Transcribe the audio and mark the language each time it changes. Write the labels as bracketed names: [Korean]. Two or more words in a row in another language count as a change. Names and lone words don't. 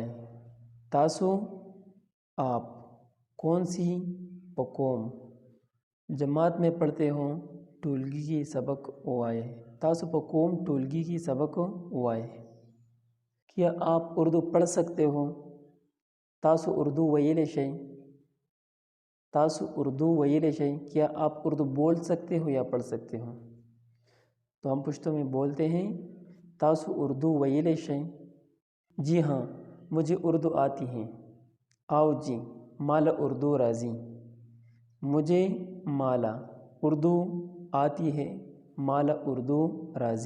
[Pashto] تاسو [Urdu] آپ کون سی [Pashto] پہ کوم [Urdu] جماعت میں پڑھتے ہوں [Pashto] ٹولگی کی سبق وائے، تاسو پہ کوم ٹولگی کی سبق وائے۔ [Urdu] کیا آپ اردو پڑھ سکتے ہو؟ [Pashto] تاسو اردو ویلے شئی، تاسو اردو ویلے شئی۔ [Urdu] کیا آپ اردو بول سکتے ہو یا پڑھ سکتے ہو؟ تو ہم پشتو میں بولتے ہیں [Pashto] تاسو اردو ویلے شئی۔ [Urdu] جی ہاں مجھے اردو آتی ہے، [Pashto] آؤ جی مالا اردو راضی، [Urdu] مجھے مالا اردو آتی ہے، [Pashto] مالا اردو راضی۔